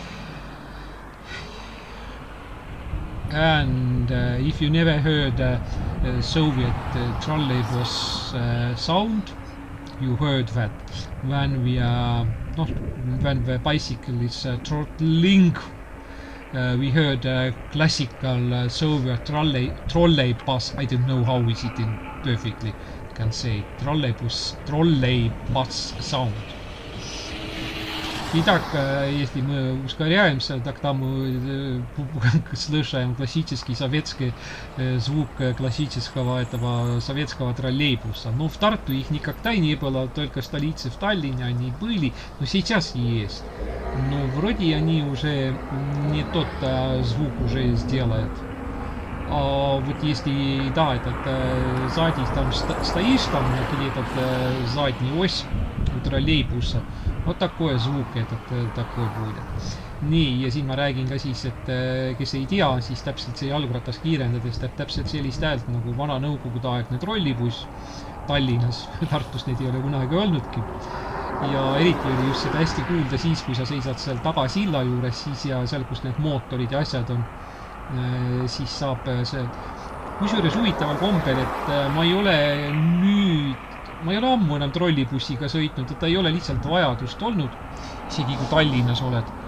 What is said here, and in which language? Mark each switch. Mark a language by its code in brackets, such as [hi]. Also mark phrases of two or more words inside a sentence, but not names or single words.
[en] And if you never heard Soviet trolleybus sound, you heard that when when the bicycle is throttling, we heard classical Soviet trolleybus. I don't know how is it in perfectly can say trolleybus sound. [ru] Итак, если мы ускоряемся, так там слышим классический советский звук классического этого советского троллейбуса. Но в Тарту их никогда не было, только в столице, в Таллине они были, но сейчас есть. Но вроде они уже не тот звук уже сделают. А вот если, да, этот сзади там стоишь, там где-то задняя ось у троллейбуса, вот такой звук такой будет. [et] Nii, ja siin ma räägin ka siis, et kes ei tea, siis täpselt see jalgratas kiirendades teeb täpselt sellist häält nagu vana nõukogudeaegne trollibuss Tallinnas. Tartus neid ei ole kunagi olnudki. Ja eriti oli just seda hästi kuulda siis, kui sa seisad seal tagasilla juures, siis ja seal, kus need mootorid ja asjad on, siis saab see kusjuures huvitaval kombel, et ma ei ole nüüd ma ei ole ammu enam trollibussiga sõitnud, et ei ole lihtsalt vajadust olnud, isegi kui Tallinnas oled.